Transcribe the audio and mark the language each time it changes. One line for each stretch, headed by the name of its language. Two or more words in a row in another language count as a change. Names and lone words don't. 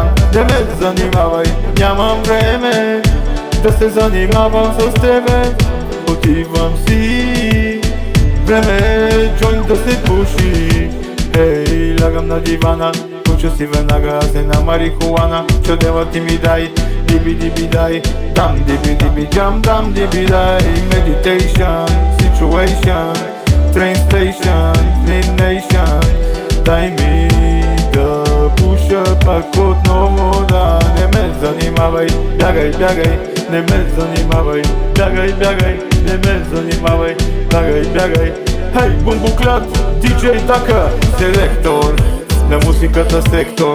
Bulgarian: Не ме занимавай, нямам време да се занимавам с тебе. Отивам си, време джойнт да се пуши. Ей, лягам на дивана, пуша си веднага аз една марихуана. Чадела ти ми дай, диби-диби дай. Дам диби-диби джам, дам диби дай.
English: Meditation, situation, train station, train nation.
Bulgarian: Дай ми да пуша пак отново, да. Не ме занимавай, бягай, бягай. Не ме занимавай, бягай, бягай. Не ме занимавай, бягай, бягай. Хей, бумбуклят, диджей Дака, селектор на музиката сектор.